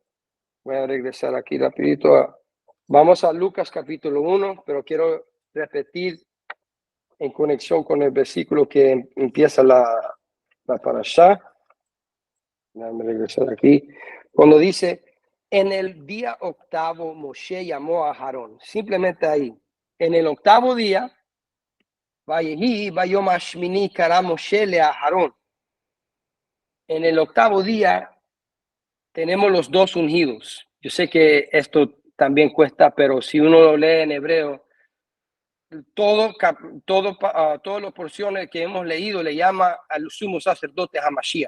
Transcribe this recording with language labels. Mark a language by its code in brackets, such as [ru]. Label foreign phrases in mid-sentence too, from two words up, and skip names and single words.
[es] Voy a regresar aquí rapidito. Vamos a Lucas capítulo 1, pero quiero repetir en conexión con el versículo que empieza la parashá. Déjame regresar aquí. Cuando dice, en el día octavo Moshe llamó a Aarón. Simplemente ahí. En el octavo día, [he] ויהי ביום השמיני קרא משה ל א אהרן. [es] En el octavo día tenemos los dos ungidos. Yo sé que esto también cuesta, pero si uno lo lee en hebreo, todas las porciones que hemos leído le llama al sumo sacerdote Hamashiach.